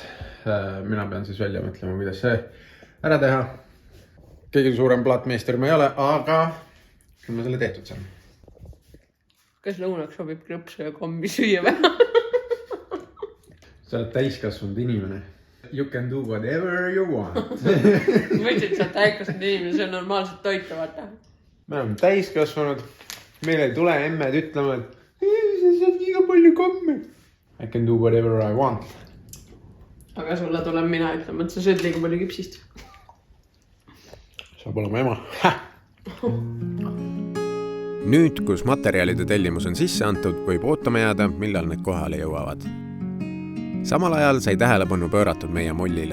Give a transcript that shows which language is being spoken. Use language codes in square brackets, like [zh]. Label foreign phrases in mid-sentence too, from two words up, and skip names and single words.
[et] Mina pean siis välja mõtlema, kuidas see ära teha. Kõige suurem plaatmeister ma ei ole, aga küll ma selle tehtud saan. Kas lõunaks sobib krõpsu ja kombi süüa või? Sa oled täiskasvanud inimene. [en] You can do whatever you want. [et] Mõtlesid, sa oled täiskasvanud inimene, see on normaalselt toitu, vaata. Me oleme täiskasvanud. Meil ei tule emmed ütlema, et sa saad liiga palju komme. [en] I can do whatever I want. [et] Aga sulle tuleb mina ütlema, et sa sööd liiga palju kipsist. Saab olema ema. Nüüd, kus materjalide tellimus on sisse antud, võib ootama jääda, millal need kohale jõuavad. Samal ajal sai tähelepanu pööratud meie mollile.